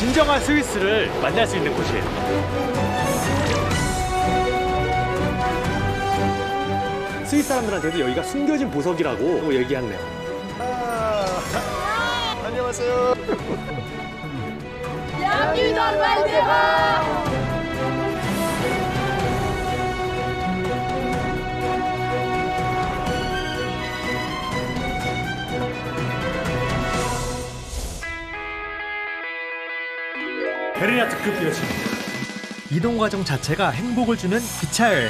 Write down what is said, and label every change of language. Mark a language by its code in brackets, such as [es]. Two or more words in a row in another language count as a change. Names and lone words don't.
[ko] 진정한 스위스를 만날 수 있는 곳이에요. 스위스 사람들한테도 여기가 숨겨진 보석이라고 얘기하네요. 안녕하세요. [fr] Bienvenue dans le Val d'Eva! [ko] 베르니아 특급 여행입니다. 이동 과정 자체가 행복을 주는 기차 여행.